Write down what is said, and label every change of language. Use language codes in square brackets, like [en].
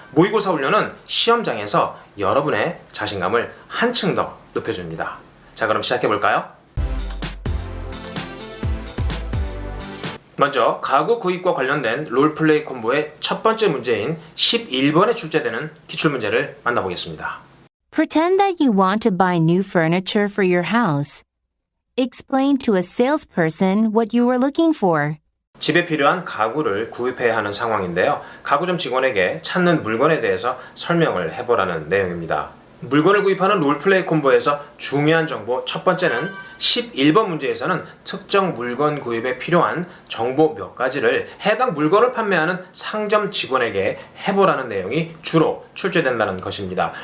[ko] 모의고사 훈련은 시험장에서 여러분의 자신감을 한층 더 높여줍니다. 자, 그럼 시작해볼까요? 먼저 가구 구입과 관련된 롤플레이 콤보의 첫 번째 문제인 11번에 출제되는 기출문제를 만나보겠습니다. [en] Pretend that you want to buy new furniture for your house. Explain to a salesperson what you were looking for. [ko] 집에 필요한 가구를 구입해야 하는 상황인데요. 가구점 직원에게 찾는 물건에 대해서 설명을 해보라는 내용입니다. 물건을 구입하는 롤플레이 콤보에서 중요한 정보 첫 번째는 11번 문제에서는 특정 물건 구입에 필요한 정보 몇 가지를 해당 물건을 판매하는 상점 직원에게 해보라는 내용이 주로 출제된다는 것입니다.